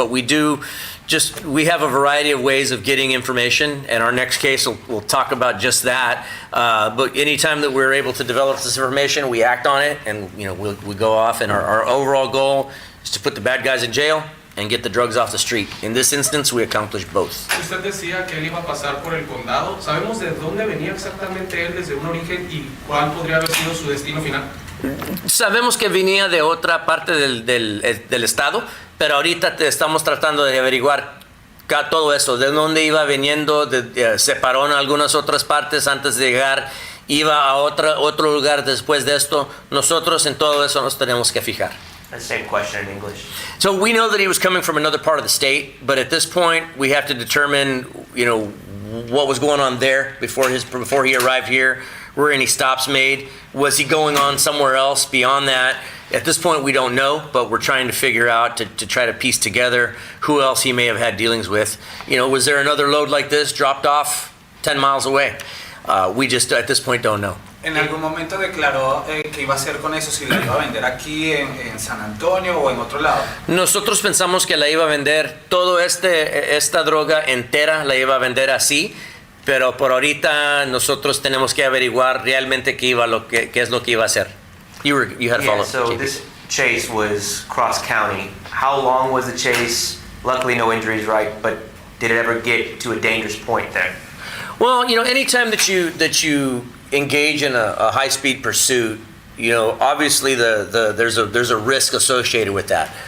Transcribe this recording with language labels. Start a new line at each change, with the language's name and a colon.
English: But we have a variety of ways of getting information, and our next case will talk about just that. But anytime that we're able to develop this information, we act on it, and we go off. And our overall goal is to put the bad guys in jail and get the drugs off the street. In this instance, we accomplished both.
Spanish: Usted decía que él iba a pasar por el condado. ¿Sabemos de dónde venía exactamente él desde un origen y cuál podría haber sido su destino final? Sabemos que venía de otra parte del estado, pero ahorita estamos tratando de averiguar todo eso, de dónde iba viniendo, se paró en algunas otras partes antes de llegar, iba a otro lugar después de esto. Nosotros en todo eso nos tenemos que fijar.
English: The same question in English. So we know that he was coming from another part of the state, but at this point we have to determine, what was going on there before he arrived here. Were any stops made? Was he going on somewhere else beyond that? At this point we don't know, but we're trying to figure out to try to piece together who else he may have had dealings with. Was there another load like this dropped off 10 miles away? We just at this point don't know.
Spanish: ¿En algún momento declaró qué iba a hacer con eso? ¿Si la iba a vender aquí en San Antonio o en otro lado? Nosotros pensamos que la iba a vender, esta droga entera la iba a vender así, pero por ahorita nosotros tenemos que averiguar realmente qué es lo que iba a hacer.
English: You had a follow-up. So this chase was cross county. How long was the chase? Luckily no injuries, right? But did it ever get to a dangerous point there? Well, anytime that you engage in a high-speed pursuit, obviously there's a risk associated with that.